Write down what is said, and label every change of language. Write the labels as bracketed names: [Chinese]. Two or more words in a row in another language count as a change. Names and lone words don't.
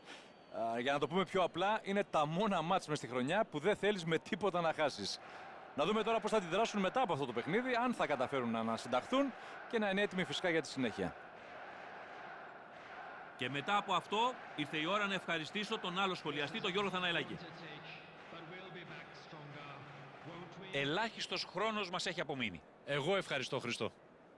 [Greek] Για να το πούμε πιο απλά, είναι τα μόνα μάτς μες στη χρονιά που δεν θέλεις με τίποτα να χάσεις. Να δούμε τώρα πώς θα αντιδράσουν μετά από αυτό το παιχνίδι, αν θα καταφέρουν να ανασυνταχθούν και να είναι έτοιμοι φυσικά για τη συνέχεια. Και μετά από αυτό ήρθε η ώρα να ευχαριστήσω τον άλλο σχολιαστή, τον Γιώργο Θαναηλάκη. [English] To take, but we'll be back stronger, won't we? [Greek] Ελάχιστος χρόνος μας έχει απομείνει. Εγώ ευχαριστώ, Χριστό.